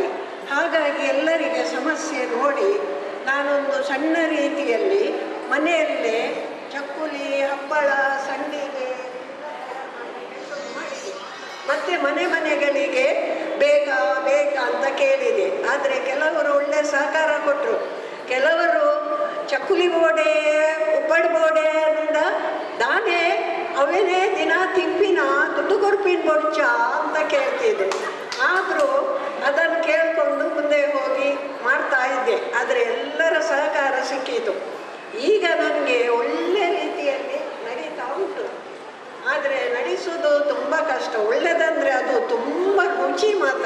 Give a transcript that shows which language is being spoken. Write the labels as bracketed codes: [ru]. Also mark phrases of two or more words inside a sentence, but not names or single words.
[kn] ಹಾಗಾಗಿ ಎಲ್ಲರಿಗೆ ಸಮಸ್ಯೆ ನೋಡಿ ನಾನೊಂದು ಸಣ್ಣ ರೀತಿಯಲ್ಲಿ ಮನೆಯಲ್ಲೇ ಚಕ್ಕುಲಿ, ಹಪ್ಪಳ, ಸಂಡಿಗೆ ಮಾಡಿದೆ. ಮತ್ತು ಮನೆಗಳಿಗೆ ಬೇಕಾ ಅಂತ ಕೇಳಿದೆ. ಆದರೆ ಕೆಲವರು ಒಳ್ಳೆ ಸಹಕಾರ ಕೊಟ್ಟರು. ಕೆಲವರು [tcy] ಚಕ್ಕುಲಿ ಬೋಡೆ, ಉಪ್ಪಡು ಬೋಡೆಯಿಂದ ದಾನೆ ಅವನೇ ದಿನ ತಿಪ್ಪಿನ ದುಡ್ಡು ಕೊಡ್ಪಿನ ಬೊಡ್ಚ [kn] ಅಂತ ಕೇಳ್ತಿದ್ದೆ. ಆದರೂ ಅದನ್ನು ಕೇಳಿಕೊಂಡು ಮುಂದೆ ಹೋಗಿ ಮಾಡ್ತಾ ಇದ್ದೆ. ಆದರೆ ಎಲ್ಲರ ಸಹಕಾರ ಸಿಕ್ಕಿತು. ಈಗ ನನಗೆ ಒಳ್ಳೆ ರೀತಿಯಲ್ಲಿ ನಡೀತಾ ಉಂಟು. ಆದರೆ ನಡೆಸೋದು ತುಂಬ ಕಷ್ಟ. ಒಳ್ಳೆಯದಂದರೆ ಅದು ತುಂಬ ರುಚಿ ಮಾತ್ರ.